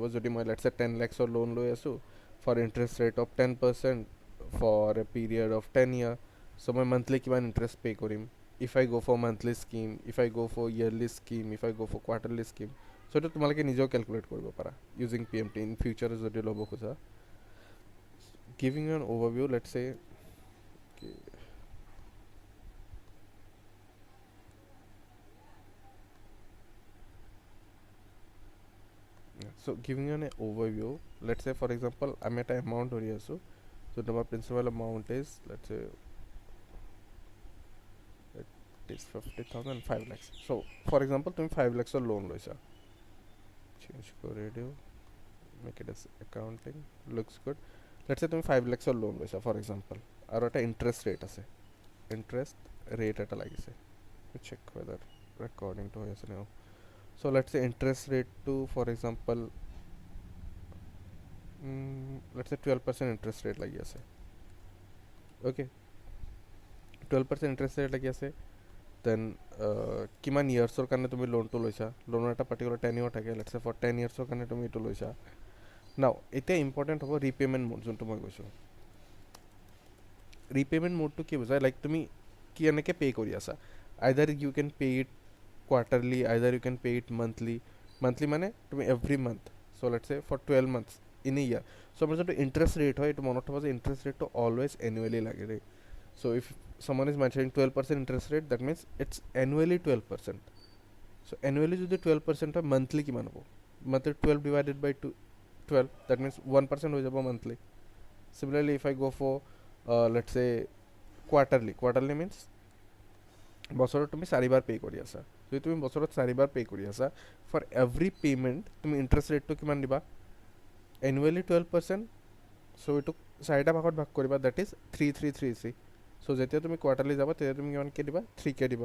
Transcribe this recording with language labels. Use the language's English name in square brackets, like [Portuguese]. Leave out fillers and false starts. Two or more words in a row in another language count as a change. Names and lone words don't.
[Assamese] যদি মই লেটছে 10 lakhsৰ লোন লৈ আছোঁ [English] for interest rate of 10% for a period of 10 year, [Assamese] চ' মই মান্থলি কিমান ইণ্টাৰেষ্ট পে' কৰিম, [English] if I go for monthly scheme, if I go for yearly scheme, if I go for quarterly scheme. [Assamese] চ' এইটো তোমালোকে নিজেও কেলকুলেট কৰিব পাৰা [English] using PMT in future [Assamese] যদি ল'ব খোজা। [English] giving you an overview, let's say so giving you an overview, let's say for example I'm at an amount [Assamese] ধৰি আছোঁ, [English] so তোমাৰ principal amount is let's say it is 50,000 5 lakhs. so for example [Assamese] তুমি 5 lakhsৰ লোন লৈছা, change কৰি দিওঁ, [English] make it as accounting, looks good. let's say [Assamese] তুমি 5 lakhsৰ লোন লৈছা [English] for example, [Assamese] আৰু এটা ইণ্টাৰেষ্ট ৰেট আছে, ইণ্টাৰেষ্ট ৰেট এটা লাগিছে, [English] check whether recording to [Assamese] হৈ আছে নে। [English] so let's say interest rate to for example let's say 12% interest rate [Assamese] লাগি আছে, [English] okay 12% interest rate [Assamese] লাগি আছে, দেন কিমান ইয়াৰ্ছৰ কাৰণে তুমি লোনটো লৈছা, লোনৰ এটা [English] particular tenure [Assamese] থাকে, [English] let's say for 10 years [Assamese] ৰ কাৰণে তুমি এইটো লৈছা। নাও এতিয়া ইম্পৰ্টেণ্ট হ'ব [English] repayment mode, [Assamese] যোনটো মই কৈছোঁ। [English] repayment modeটো [Assamese] কি বুজায়, [English] লাইক [Assamese] তুমি কেনেকৈ পে' কৰি আছা, [English] either you can pay it quarterly, either you can pay it monthly. মান্থলি [Assamese] মানে তুমি [English] every month, so let's say for 12 months in a year. [Assamese] চ' আমাৰ যোনটো [English] interest rate [Assamese] হয় এইটো মনত থ'ব যে [English] interest rateটো always annually [Assamese] লাগে দেই। [English] so if someone is mentioning 12% interest rate, that means it's annually 12%. [Assamese] so annually যদি 12% হয়, monthly কিমান হ'ব, [English] monthly 12 divided by 12, that means 1% [Assamese] হৈ যাব [English] monthly. similarly if I go for let's say quarterly means [Assamese] বছৰত তুমি 4 বাৰ পে' কৰি আছা, যদি তুমি বছৰত 4 বাৰ পে' কৰি আছা, [English] for every payment [Assamese] তুমি ইণ্টাৰেষ্ট ৰেটটো কিমান দিবা, এনুৱেলি 12%, চ' এইটোক 4টা ভাগত ভাগ কৰিবা, [English] that is [Assamese] 3 চ' যেতিয়া তুমি কোৱাৰ্টাৰলি যাবা তেতিয়া তুমি কিমানকৈ দিবা, 3K দিবা।